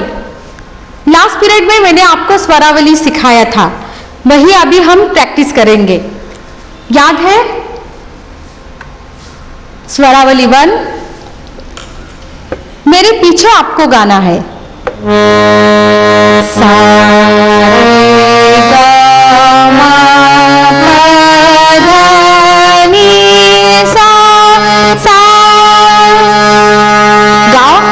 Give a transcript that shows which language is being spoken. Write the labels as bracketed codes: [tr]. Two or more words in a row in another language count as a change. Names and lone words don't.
[en] last period [hi] में मैंने आपको स्वरावली सिखाया था, वही अभी हम प्रैक्टिस करेंगे। याद है स्वरावली 1? मेरे पीछे आपको गाना है। सा रे गा मा पा धा नी सा, सा गाओ।